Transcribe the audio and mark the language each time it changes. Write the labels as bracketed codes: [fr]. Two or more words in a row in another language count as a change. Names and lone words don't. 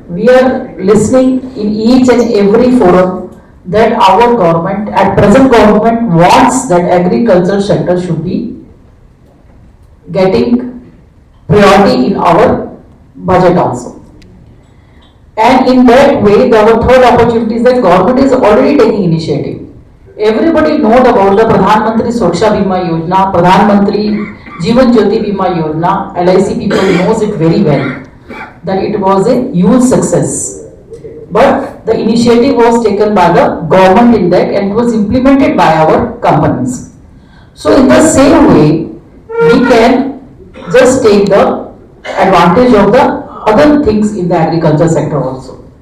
[en] We are listening in each and every forum that our government, at present government wants that agriculture sector should be getting priority in our budget also. And in that way, our third opportunity is that government is already taking initiative. Everybody knows about the Pradhan Mantri Sureksha Bima Yojana, Pradhan Mantri Jeevan Jyoti Bima Yojana. LIC people knows it very well that it was a huge success. But the initiative was taken by the government in that and it was implemented by our companies. So in the same way, we can just take the advantage of the other things in the agriculture sector also.